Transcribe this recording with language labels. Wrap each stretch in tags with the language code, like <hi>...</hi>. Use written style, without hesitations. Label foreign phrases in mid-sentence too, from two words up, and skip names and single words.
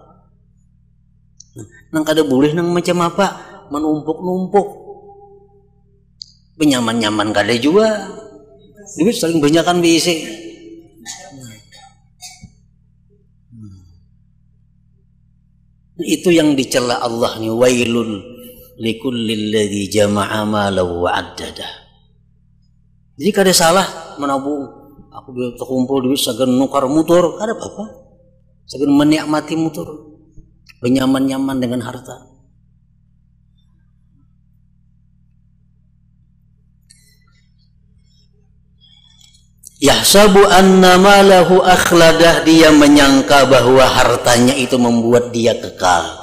<bjn>Nang kada boleh nang macam apa, menumpuk-numpuk. Benyaman-nyaman kada juga. Duit saling banyakan bisi. Itu yang dicela Allah nih,</bjn> <ar>ويل لكل الذي جمع ماله وعدده.</ar> <bjn>Jadi kada salah menabung. Aku biar terkumpul duit sagan nukar motor, kada apa-apa. Sagan menikmati motor. Benyaman-nyaman dengan harta.</bjn> <ar>يحسب أن ماله أخلده,</ar> <bjn>dia menyangka bahwa hartanya itu membuat dia kekal.</bjn>